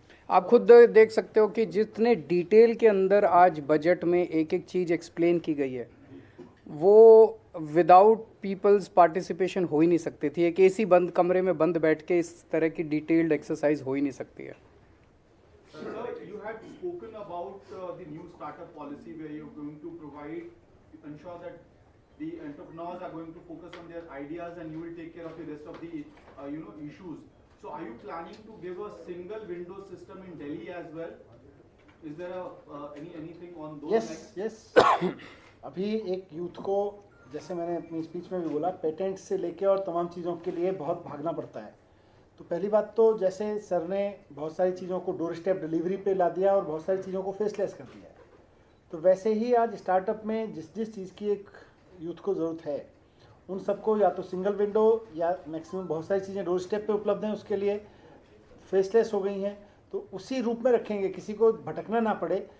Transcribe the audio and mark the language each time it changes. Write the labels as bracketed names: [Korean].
[Hindi] आप खुद देख सकते हो कि जितने डिटेल के अंदर आज बजट में एक एक चीज़ एक्सप्लेन की गई है वो [English] without people's participation [Hindi] हो ही नहीं सकती थी। एक एसी बंद कमरे में बंद बैठ के इस तरह की डिटेल्ड एक्सरसाइज हो ही नहीं सकती है। [English] Sir, you had spoken about the new startup policy where you're going to provide, ensure that the entrepreneurs are going to focus on their ideas and you will take care of the rest of the issues. So are you planning to give a single window system in Delhi as well? Is there anything on those lines? yes. [Hindi] अभी एक youth को, जैसे मैंने अपनी speech में भी बोला, patent से लेके और तमाम चीज़ों के लिए बहुत भागना पड़ता है। तो पहली बात तो जैसे सर ने बहुत सारी चीज़ों को डोर स्टेप डिलीवरी पे ला दिया और बहुत सारी चीज़ों को फेसलेस कर दिया है, तो वैसे ही आज स्टार्टअप में जिस जिस चीज़ की एक यूथ को ज़रूरत है उन सबको या तो सिंगल विंडो या मैक्सिमम बहुत सारी चीज़ें डोर स्टेप पे उपलब्ध हैं, उसके लिए फेसलेस हो गई हैं, तो उसी रूप में रखेंगे, किसी को भटकना ना पड़े।